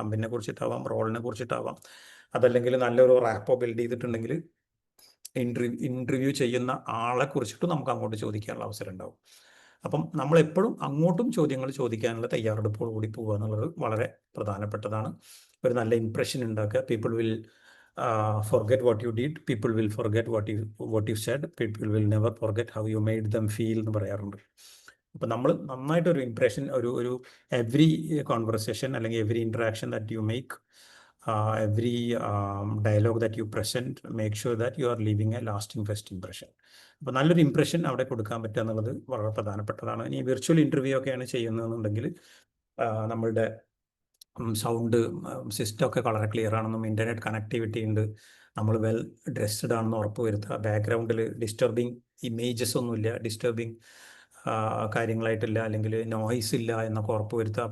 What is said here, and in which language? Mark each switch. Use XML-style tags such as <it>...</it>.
<ml>കമ്പനിയെ കുറിച്ചിട്ടാവാം, റോളിനെ കുറിച്ചിട്ടാവാം, അതല്ലെങ്കിൽ നല്ലൊരു റാപ്പോ ബിൽഡ് ചെയ്തിട്ടുണ്ടെങ്കിൽ ഇൻ്റർവ്യൂ ചെയ്യുന്ന ആളെ കുറിച്ചിട്ട് നമുക്ക് അങ്ങോട്ട് ചോദിക്കാനുള്ള അവസരം ഉണ്ടാവും. അപ്പം നമ്മളെപ്പോഴും അങ്ങോട്ടും ചോദ്യങ്ങൾ ചോദിക്കാനുള്ള തയ്യാറെടുപ്പോട് കൂടി പോവുക എന്നുള്ളത് വളരെ പ്രധാനപ്പെട്ടതാണ്. ഒരു നല്ല ഇംപ്രഷൻ ഉണ്ടാക്കുക.</ml> <en>people will forget what you did, people will forget what you said, people will never forget how you made them feel</en> <ml>എന്ന് പറയാറുണ്ട്. അപ്പം നമ്മൾ നന്നായിട്ടൊരു ഇംപ്രഷൻ ഒരു</ml> <en>Every conversation അല്ലെങ്കിൽ every interaction that you make, every dialogue that you present, make sure that you are leaving a lasting first impression.</en> <ml>അപ്പോൾ നല്ലൊരു impression അവിടെ കൊടുക്കാൻ പറ്റുക എന്നുള്ളത് വളരെ പ്രധാനപ്പെട്ടതാണ്. ഇനി വിർച്വൽ ഇൻ്റർവ്യൂ ഒക്കെയാണ് ചെയ്യുന്നതെന്നുണ്ടെങ്കിൽ നമ്മളുടെ സൗണ്ട് സിസ്റ്റം ഒക്കെ വളരെ ക്ലിയർ ആണെന്നും ഇൻ്റർനെറ്റ് കണക്ടിവിറ്റി ഉണ്ട്, നമ്മൾ വെൽ ഡ്രസ്ഡ് ആണെന്ന് ഉറപ്പ് വരുത്തുക, ബാക്ക്ഗ്രൗണ്ടിൽ ഡിസ്റ്റർബിങ് ഇമേജസ് ഒന്നുമില്ല, ഡിസ്റ്റർബിങ് കാര്യങ്ങളായിട്ടില്ല, അല്ലെങ്കിൽ നോയ്സ് ഇല്ല എന്നൊക്കെ ഉറപ്പ് വരുത്തുക.</ml>